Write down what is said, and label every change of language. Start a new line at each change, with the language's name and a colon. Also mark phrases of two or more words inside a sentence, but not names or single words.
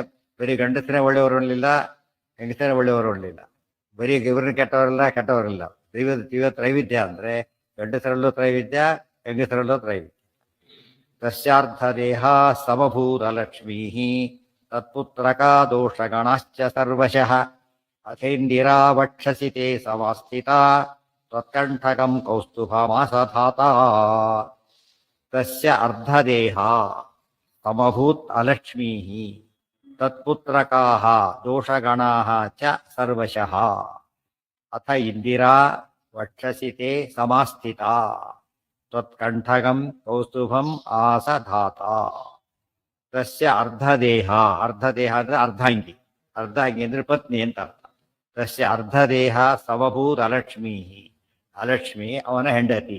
Kannada: ಬರೀ ಗಂಡಸರೇ ಒಳ್ಳೆಯವರಲ್ಲಿಲ್ಲ, ಹೆಂಗಸರೇ ಒಳ್ಳೆಯವರು ಇರಲಿಲ್ಲ. ಬರೀ ಇವ್ರನ್ನ ಕೆಟ್ಟವರಿಲ್ಲ. ತ್ರೈವಿಧ್ಯ ಅಂದ್ರೆ ಗಂಡಸರಲ್ಲೂ ತ್ರೈವಿಧ್ಯ, ಹೆಂಗಸರಲ್ಲೂ ತ್ರೈವಿಧ್ಯ.
Sanskrit: ತಸ್ಯಾರ್ಥ ದೇಹ ಸಮಭೂತ ಲಕ್ಷ್ಮೀ ತತ್ಪುತ್ರಕಾ ದೋಷಗಣಶ್ಚ ಸರ್ವಶಃ ಅಥೇಂದಿರಾ ವಕ್ಷಸಿ ತೇ ಸಮಾಸ್ಥಿತಾ ತ್ವತ್ಕಂಠಕಂ ಕೌಸ್ತುಭಮಾಸಧಾತ. ತಸ್ಯ ಅರ್ಧದೇಹ ಸಮಭೂತ್ ಅಲಕ್ಷ್ಮೀ ತತ್ಪುತ್ರಕಾಃ ದೋಷಗಣಾಃ ಚ ಸರ್ವಶಃ ಅಥ ಇಂದಿರಾ ವಕ್ಷಸಿ ತೇ ಸಮಾಸ್ಥಿತಾ ತ್ವತ್ಕಂಠಕಂ ಕೌಸ್ತುಭಂ ಆಸಧಾತ. ತಸ್ಯ ಅರ್ಧದೇಹ,
Kannada: ಅರ್ಧದೇಹ ಅಂದ್ರೆ ಅರ್ಧಾಂಗಿ, ಅರ್ಧಾಂಗಿ ಅಂದ್ರೆ ಪತ್ನಿ ಅಂತ ಅರ್ಥ.
Sanskrit: ತಸ್ಯ ಅರ್ಧದೇಹ ಸಮಭೂತ್ ಅಲಕ್ಷ್ಮೀ,
Kannada: ಅಲಕ್ಷ್ಮಿ ಅವನ ಹೆಂಡತಿ.